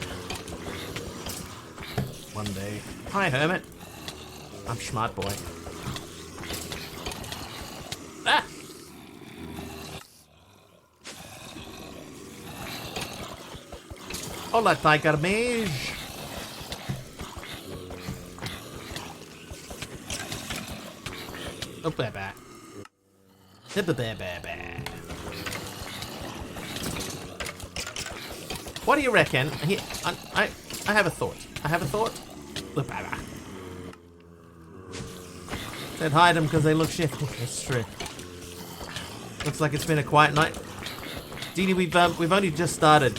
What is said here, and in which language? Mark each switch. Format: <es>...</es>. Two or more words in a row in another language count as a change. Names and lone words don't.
<en>One day. Hi, Hermit. I'm smart boy. Ah! Hola, Tiger Mage. Oh, ba-ba. Ba-ba-ba-ba-ba. What do you reckon? I have a thought. I have a thought. Ba-ba. Said hide them because they look shifty. It's true. Looks like it's been a quiet night. Dee Dee, we've only just started.</en>